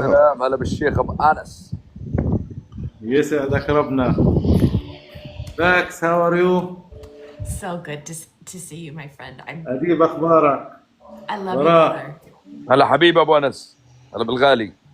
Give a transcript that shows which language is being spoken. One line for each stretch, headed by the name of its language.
Arabic: السلام. هلا بالشيخ ابو انس. يسعدك ربنا.
English: باكس how are you؟ So good to see you, my friend.
Arabic: أديب أخبارك؟
English: I love you,
Arabic: براء.
English: brother.
Arabic: هلا حبيبي ابو انس، هلا بالغالي.